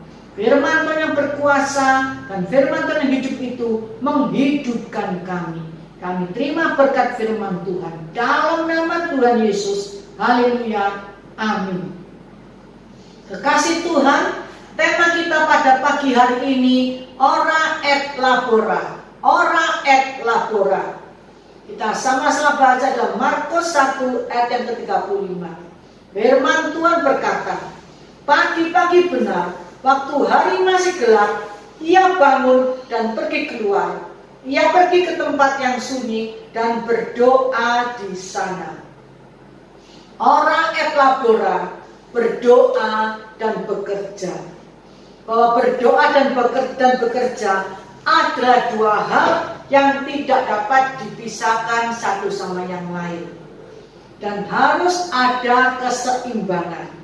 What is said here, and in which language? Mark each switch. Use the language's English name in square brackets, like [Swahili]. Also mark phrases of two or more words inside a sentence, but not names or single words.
[Indonesian] Firman Tuhan yang berkuasa dan firman Tuhan yang hidup itu menghidupkan kami. Kami terima berkat firman Tuhan dalam nama Tuhan Yesus. Haleluya. Amin. Kekasih Tuhan, tema kita pada pagi hari ini, [Latin] ora et labora. Ora et labora. [Indonesian] Kita sama-sama baca dalam Markus 1 ayat yang ke-35. Firman Tuhan berkata, pagi-pagi benar, waktu hari masih gelap, ia bangun dan pergi keluar. Ia pergi ke tempat yang sunyi dan berdoa di sana. [Latin] Ora et labora, [Indonesian] berdoa dan bekerja. Bahwa berdoa dan bekerja adalah dua hal yang tidak dapat dipisahkan satu sama yang lain. Dan harus ada keseimbangan.